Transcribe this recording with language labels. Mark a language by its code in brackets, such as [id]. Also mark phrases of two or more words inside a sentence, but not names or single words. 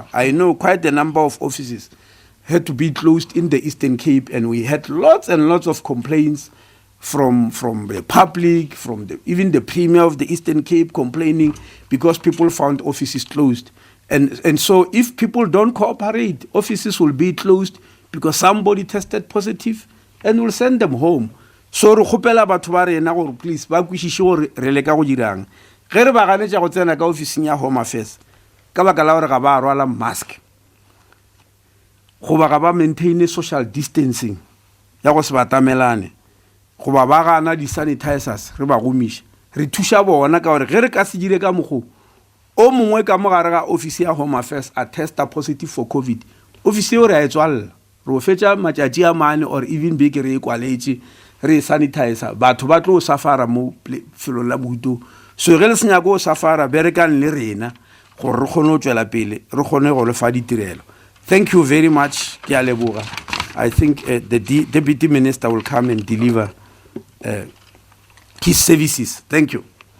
[en] I know quite a number of offices had to be closed in the Eastern Cape, and we had lots and lots of complaints from the public, even the Premier of the Eastern Cape complaining because people found offices closed. And so if people don't cooperate, offices will be closed because somebody tested positive, and we'll send them home. [nso] So re khopela batho ba rena gore please ba kwishishe gore re leka go dirang. Ge re ba ganetša go tsena ka ofising ya Home Affairs ka baka la gore ga ba rwala mask, goba ga ba [en] maintain social distancing [nso] ya go se batamelane, goba ba gana di-sanitizers re ba gomiša, re thuša bona ka gore ge re ka se dire ka mokgo o mongwe ka mogare ga office ya Home Affairs a testa [en] positive for COVID, [nso] office eo re a e tswalela, re o fetša matšatši a mane [en] or even [nso] beke re e kwaletše re sanitizer, batho ba tlo safara mo felong la boito. So ge le senyako o safara berekane le rena gore re kgone go tšwela pele, re kgone go lefa ditirelo. [en] Thank you very much. [nso] Ke a leboga. [en] I think the Deputy Minister will come and deliver his services. Thank you.